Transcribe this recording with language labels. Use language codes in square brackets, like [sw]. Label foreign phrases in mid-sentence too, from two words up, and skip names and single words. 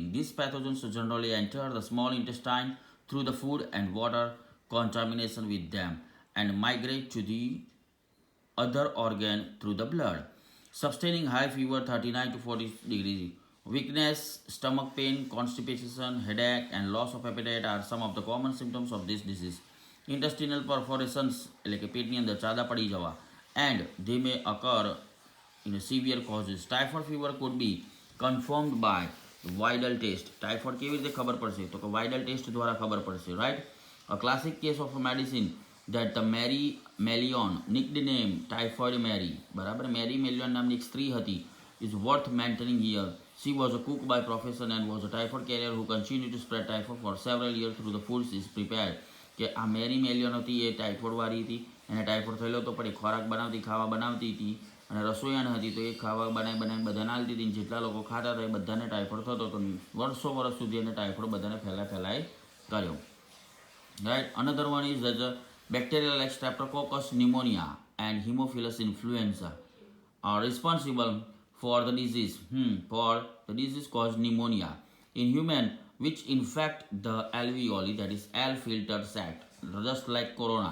[en] These pathogens generally enter the small intestine through the food and water contamination with them and migrate to the other organ through the blood. Sustaining high fever 39 to 40 degrees, weakness, stomach pain, constipation, headache and loss of appetite are some of the common symptoms of this disease. Intestinal perforations [gu] એટલે કે પેટની અંદર ચાદા પડી જવા [en] and they may occur in a severe causes. Typhoid fever could be confirmed by vital test. [gu] Typhoid કેવી રીતે ખબર પડશે? તો કે [en] vital test [gu] દ્વારા ખબર પડશે, [en] right? A classic case of a medicine that the Mary Melion, nickname Typhoid Mary, [gu] બરાબર, Mary Melion નામની એક સ્ત્રી હતી, [en] is worth mentioning here. She was a cook by profession and was a typhoid carrier who continued to spread typhoid for several years through the foods she prepared. [gu] કે આ મેરી મેલિયન હતી એ ટાઇફોઇડવાળી હતી, એને ટાઇફોઇડ થયેલો તો પણ એ ખોરાક બનાવતી, ખાવા બનાવતી હતી અને રસોઈયાણ હતી તો એ ખાવા બનાવી બધાને આલતી હતી. જેટલા લોકો ખાતા હતા એ બધાને ટાઇફોઇડ થતો તો વર્ષો વર્ષ સુધી એને ટાઇફોઇડ બધાને ફેલાય કર્યો, રાઈટ. [en] Another one is the bacterial like Streptococcus pneumonia and Haemophilus influenza are responsible for the disease caused pneumonia in human, which infect the alveoli, that is alveolar filtered sac, just like corona.